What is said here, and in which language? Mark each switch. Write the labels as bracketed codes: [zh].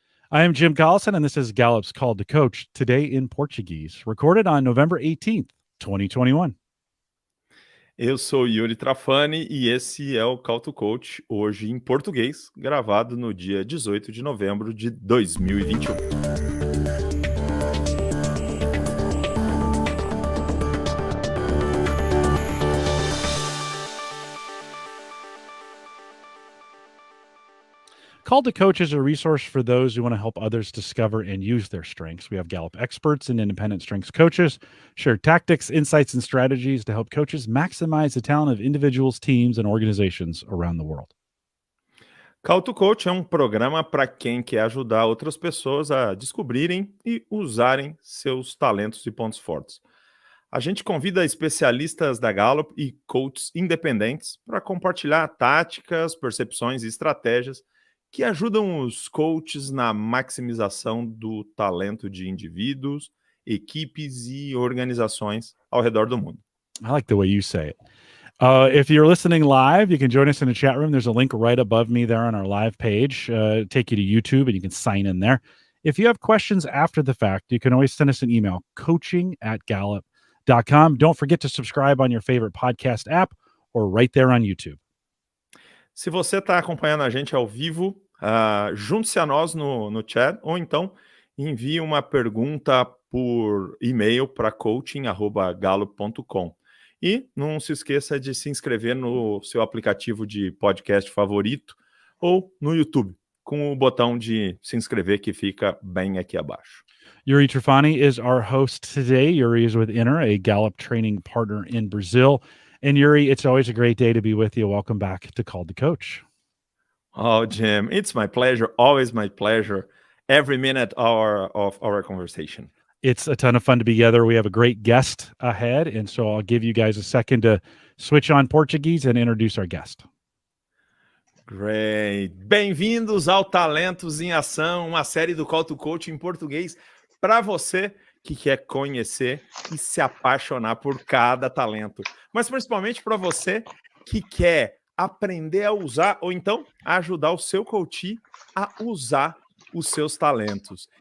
[en] I am Jim Collison, and this is Gallup's Call to Coach, today in Portuguese, recorded on November 18th, 2021. [pt] Eu sou Yuri Trafani e esse é o Call to Coach, hoje em português, gravado no dia 18 de novembro de 2021. [en] Call to Coach is a resource for those who want to help others discover and use their strengths. We have Gallup experts and independent strengths coaches share tactics, insights, and strategies to help coaches maximize the talent of individuals, teams, and organizations around the world. [pt] Call to Coach é um programa para quem quer ajudar outras pessoas a descobrirem e usarem seus talentos e pontos fortes. A gente convida especialistas da Gallup e coaches independentes para compartilhar táticas, percepções e estratégias que ajudam os coaches na maximização do talento de indivíduos, equipes e organizações ao redor do mundo. [en] I like the way you say it. If you're listening live, you can join us in the chat room. There's a link right above me there on our live page. Take you to YouTube and you can sign in there. If you have questions after the fact, you can always send us an email, coaching@gallup.com. Don't forget to subscribe on your favorite podcast app or right there on YouTube. [pt] Se você está acompanhando a gente ao vivo, junte-se a nós no chat ou então envie uma pergunta por e-mail para coaching@gallup.com. E não se esqueça de se inscrever no seu aplicativo de podcast favorito ou no YouTube, com o botão de se inscrever que fica bem aqui abaixo. [en] Yuri Trafani is our host today. Yuri is with Inner, a Gallup training partner in Brazil. And Yuri, it's always a great day to be with you. Welcome back to Call to Coach. Oh, Jim, it's my pleasure. Always my pleasure. Every minute of our conversation. It's a ton of fun to be together. We have a great guest ahead. And so I'll give you guys a second to switch on Portuguese and introduce our guest. Great. [pt] Bem-vindos ao Talentos em Ação, uma série do Call to Coach em português para você que quer conhecer e se apaixonar por cada talento, mas principalmente para você que quer aprender a usar ou então ajudar o seu coach a usar os seus talentos.